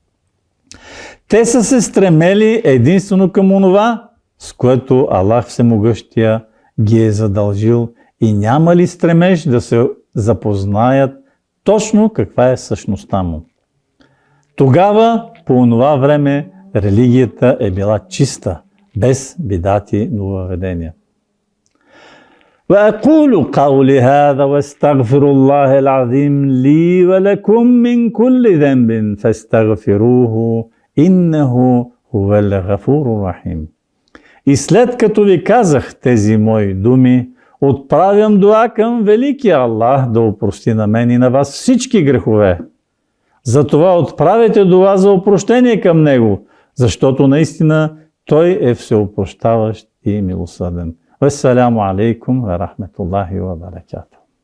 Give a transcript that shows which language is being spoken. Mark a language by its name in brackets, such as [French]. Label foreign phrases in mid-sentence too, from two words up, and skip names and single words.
[Bulgarian] Те са се стремели единствено към онова, с което Аллах Всемогъщия ги е задължил, и няма ли стремеж да се запознаят точно каква е същността му. Тогава, по това време, религията е била чиста, без бидати нововведения. [Arabic] وأقول قولي هذا واستغفر الله العظيم لي ولكم من كل ذنب فاستغفروه إنه هو الغفور الرحيم. [Bulgarian] И след като ви казах тези мои думи, отправям дуа към великия Аллах да опрости на мен и на вас всички грехове. Затова отправете дуа за опрощение към Него, защото наистина Той е всеопрощаващ и милосърден. [Arabic] والسلام عليكم ورحمة الله وبركاته.